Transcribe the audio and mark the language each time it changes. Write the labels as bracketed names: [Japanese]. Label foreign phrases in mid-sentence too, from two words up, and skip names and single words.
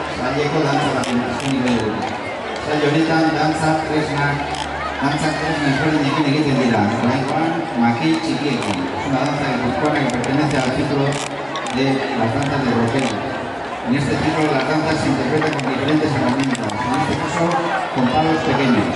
[Basque] maileko dantza bat azkeniko dugu. Saio honetan dantza tresna ezberdinekin egiten dira. Oraingoan makil txikiekin. [Spanish] Es una danza guipuzcoana que pertenece al ciclo de las danzas de roquero. En este ciclo las danzas se interpretan con diferentes herramientas, en este caso con palos pequeños.